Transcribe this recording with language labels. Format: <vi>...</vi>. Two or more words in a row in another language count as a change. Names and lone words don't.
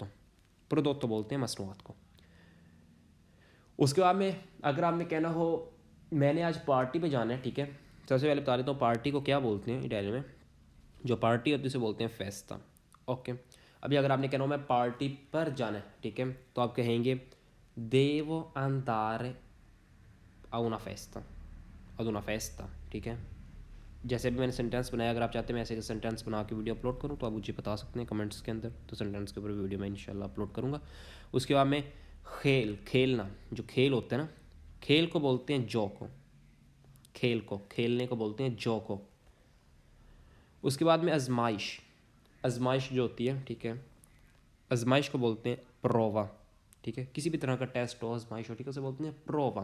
<hi>प्रोदोत्तो बोलते हैं मसनूआत को। उसके बाद में अगर आपने कहना हो मैंने आज पार्टी पे जाना है, ठीक है, सबसे पहले बता देता हूँ पार्टी को क्या बोलते हैं इटालियन में। जो पार्टी होती है उसे बोलते हैं फेस्ता। ओके। अभी अगर आपने कहना हो मैं पार्टी पर जाना है, ठीक है, तो आप कहेंगे</hi> <it>devo andare a una festa, ad una festa,</it> <hi>ठीक है। जैसे भी मैंने सेंटेंस बनाया, अगर आप चाहते हैं मैं ऐसे सेंटेंस बना के वीडियो अपलोड करूँ तो आप मुझे बता सकते हैं कमेंट्स के अंदर, तो सेंटेंस के ऊपर वीडियो मैं इंशाल्लाह अपलोड करूँगा। उसके बाद में खेल, खेलना, जो खेल होता है ना, खेल को बोलते हैं जोको। खेल को, खेलने को बोलते हैं जोको। उसके बाद में आजमाइश, आजमाइश जो होती है, ठीक है, आजमाइश को बोलते हैं प्रोवा, ठीक है, किसी भी तरह का टेस्ट हो, आजमाइश हो, ठीक है, उसे बोलते हैं प्रोवा।</hi>